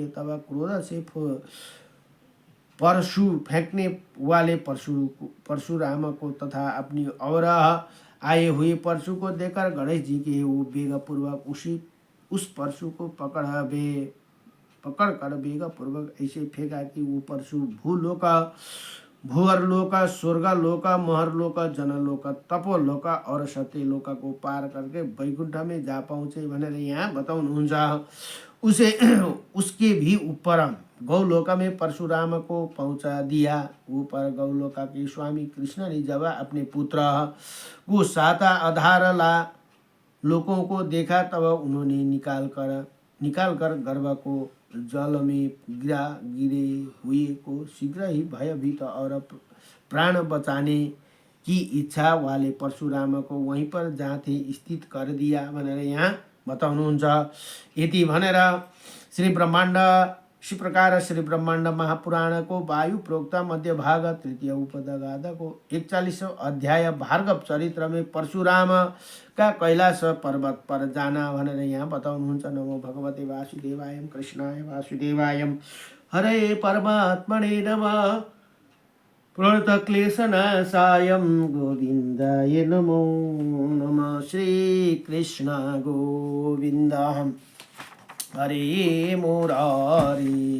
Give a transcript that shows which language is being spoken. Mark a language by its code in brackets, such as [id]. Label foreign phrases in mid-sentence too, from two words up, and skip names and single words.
[hi] तब क्रोध से परशु फेंकने वाले परशुराम को तथा अपनी और आए हुए परशु को देखकर गणेश जी के वो वेगपूर्वक उस परशु को पकड़ कर वेगपूर्वक ऐसे फेंका कि वो परशु भूलोक, भूअरलोक, स्वर्गलोक, महरलोक, जनलोक, तपोलोक और सत्यलोक को पार करके वैकुंठ में जा पहुँचे [ne] भनेर यहाँ बताउनुहुन्छ। [hi] उसके भी ऊपर गौलोक में परशुराम को पहुंचा दिया। ऊपर गौलोक के स्वामी कृष्ण ने जब अपने पुत्र को सात आधार लोकों को देखा, तब उन्होंने निकाल कर गर्भ को जल में गिरे हुए को शीघ्र ही भयभीत और प्राण बचाने की इच्छा वाले परशुराम को वहीं पर जहाँ थे स्थित कर दिया [ne] भनेर यहाँ बताउनुहुन्छ। यति भनेर [hi] इसी प्रकार श्री ब्रह्मांड महापुराण को वायु प्रोक्त मध्य भाग तृतीय उपदगाद को 41वां अध्याय भार्गव चरित्र में परशुराम का कैलाश पर्वत पर जाना [ne] भनेर यहाँ बताउनुहुन्छ। [sa] नमो भगवते वासुदेवाय कृष्णाय वासुदेवाय हरे परमात्मने नमः। प्रणतक्लेशनाशाय गोविन्दाय नमो नमः। श्री कृष्ण गोविन्द हरे मुरारी।